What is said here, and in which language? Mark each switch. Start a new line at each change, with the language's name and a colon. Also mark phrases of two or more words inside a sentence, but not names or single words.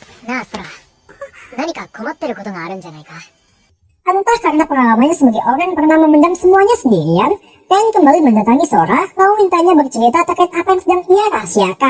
Japanese: なあ、ソラ。何か困ってることがあるんじゃないか?
Indonesian: Entah karena pengalamannya sebagai orang yang pernah memendam semuanya sendirian, Ren kembali mendatangi Sora lalu mintanya bercerita terkait apa yang sedang ia rahasiakan.